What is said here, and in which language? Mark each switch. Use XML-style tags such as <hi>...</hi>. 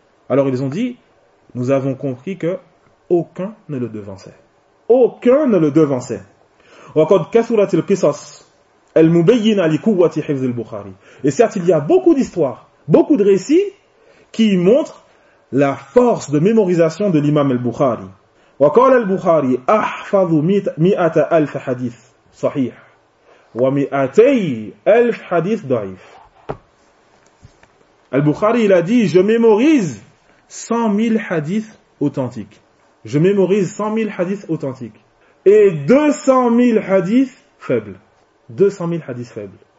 <fr>Alors ils ont dit, nous avons compris que aucun ne le devançait.</fr> <ar>وَقَدْ كَثُرَتِ الْقِصَصُ الْمُبَيِّنَ لِقُوَّةِ حِفْظِ الْبُخَارِي.</ar> <fr>Et certes, il y a beaucoup d'histoires, beaucoup de récits qui montrent la force de mémorisation de l'imam al-Bukhari.</fr> <ar>وَقَالَ الْبُخَارِي أَحْفَظُ مِئَةَ أَلْفَ حَدِيثٍ صحيح ومئتي ألف حديث ضعيف.</ar> <fr>البخاري il a dit, je mémorise 100 000 hadiths authentiques. Je mémorise 100 000 hadiths authentiques et 200 000 hadiths faibles. 200 000 hadiths faibles.</fr>